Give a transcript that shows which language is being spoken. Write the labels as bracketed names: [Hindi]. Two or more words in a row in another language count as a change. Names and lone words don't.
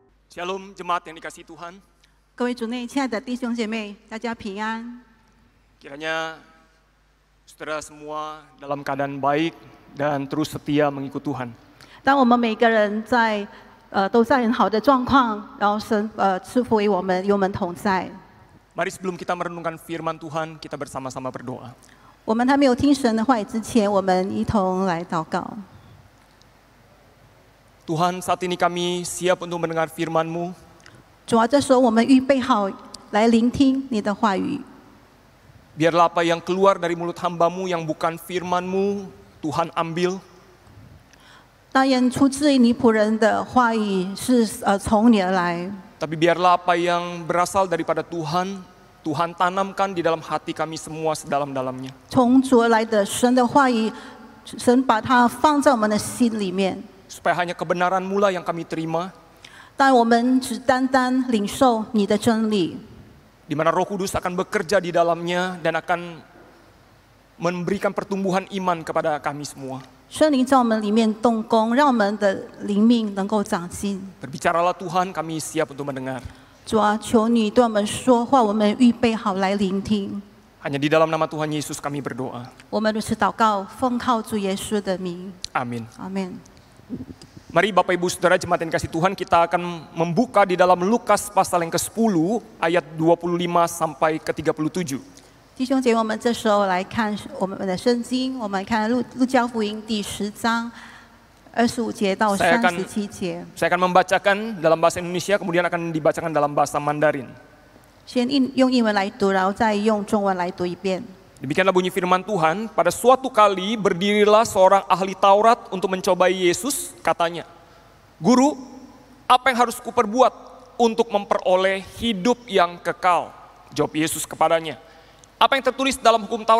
[Indonesian] Shalom jemaat yang dikasihi Tuhan. [Chinese] 各位主内亲爱的弟兄姐妹，大家平安。 [Indonesian] Kiranya saudara semua dalam keadaan baik dan terus setia mengikut Tuhan. [Chinese] 当我们每个人都在很好的状况，然后神赐福于我们，与我们同在。 [Indonesian] Mari sebelum kita merenungkan firman Tuhan, kita bersama-sama berdoa. [Chinese] 我们还没有听神的话语之前，我们一同来祷告。 [Indonesian] Tuhan, saat ini kami siap untuk mendengar firman-Mu. [Chinese] 主啊，这时候我们预备好来聆听你的话语。 [Indonesian] Biarlah apa yang keluar dari mulut hamba-Mu yang bukan firman-Mu, Tuhan ambil. [Chinese] 当然，出自于你仆人的话语是从你而来。 [Indonesian] Tapi biarlah apa yang berasal daripada Tuhan, Tuhan tanamkan di dalam hati kami semua sedalam-dalamnya. [Chinese] 从主而来的神的话语，神把它放在我们的心里面。 [Indonesian] Supaya hanya kebenaran-Mu lah yang kami terima. [Chinese] 但我们只单单领受你的真理。 [Indonesian] Di mana Roh Kudus akan bekerja di dalamnya dan akan memberikan pertumbuhan iman kepada kami semua. [Chinese] 圣灵在我们里面动工，让我们的灵命能够长进。 [Indonesian] Berbicaralah Tuhan, kami siap untuk mendengar. [Chinese] 主啊，求你对我们说话，我们预备好来聆听。 [Indonesian] Hanya di dalam nama Tuhan Yesus kami berdoa. [Chinese] 我们如此祷告，奉靠主耶稣的名， [Indonesian] Amin. [Chinese] 阿门。 [Indonesian] Mari Bapak Ibu Saudara jemaat yang kasih Tuhan, kita akan membuka di dalam Lukas pasal yang ke-10 ayat 25 sampai ke 37. [Chinese] 弟兄姐妹，我们这时候来看我们的圣经，我们看路加福音第10章25节到37节。 [Indonesian] Saya akan membacakan dalam bahasa Indonesia, kemudian akan dibacakan dalam bahasa Mandarin. [Chinese] 先用英文来读，然后再用中文来读一遍。 [Indonesian] Demikianlah bunyi firman Tuhan, pada suatu kali berdirilah seorang ahli Taurat untuk mencobai Yesus, katanya, "Guru, apa yang harus kuperbuat untuk memperoleh hidup yang kekal?" Jawab Yesus kepadanya, "Apa yang tertulis dalam hukum Taurat?